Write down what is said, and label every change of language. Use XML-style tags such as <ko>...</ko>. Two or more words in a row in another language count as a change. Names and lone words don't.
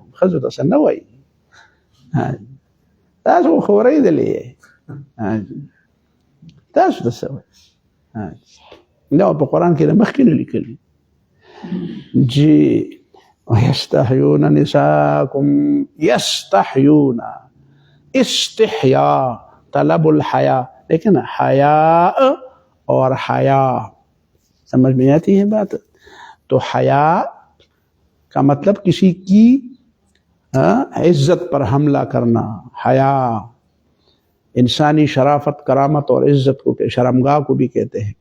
<ps>ښځو ته څه نه وایي تاسو خو اورېدلې تاسو ته څه وایي دا په قرآن کې د مخکې نه لیکلي جی</ps> <ar>ویستحیون نساءکم. یستحیون استحیاء طلب الحیا</ar> <ur>لیکن حیاء اور حیا سمجھ میں آتی ہے بات. تو حیا کا مطلب کسی کی عزت پر حملہ کرنا. حیا انسانی شرافت کرامت اور عزت کو شرمگاہ کو بھی کہتے ہیں.</ur>